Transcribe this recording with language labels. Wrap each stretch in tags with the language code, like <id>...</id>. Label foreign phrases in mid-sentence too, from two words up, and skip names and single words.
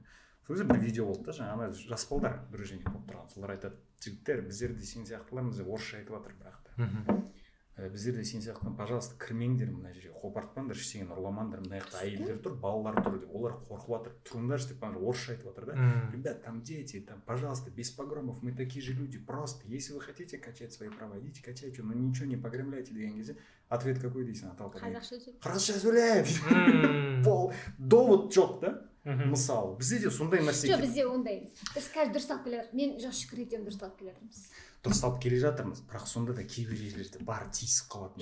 <kk>Сол кезде бір видео болды да, жаңа жас балдар дружинник болып тұрған. Солар айтады, жігіттер, біздер де сен сияқтылармыз деп орысша айтып жатыр бірақ та. Біздер де сен сияқты, пожалуйста, кірмеңдер мына жерге, қопартпаңдар, ештеңені ұрламаңдар, мына жақта әйелдер тұр, балалар тұр деп, олар қорқып жатыр, тұрыңдаршы деп орысша айтып жатыр да.</kk> <ru>Ребят, там дети, там, пожалуйста, без погромов, мы такие же люди, просто, если вы хотите качать свои права, идите качайте, но ничего не погремляйте</ru> <kk>деген кезде,</kk> <ru>ответ какой дейсің, Наталка?</ru> <kk>Қазақша сөйлеп. Пол довод жоқ да? Мысалы, бізде де сондай нәрсе. Жоқ, бізде ондай емес. Біз қазір дұрысталып келе жатырмыз. Мен жоқ шүкір етемін дұрысталып келе жатырмыз. Дұрысталып келе жатырмыз, бірақ сонда да кейбір жерлерде бар тиісіп қалады.</kk>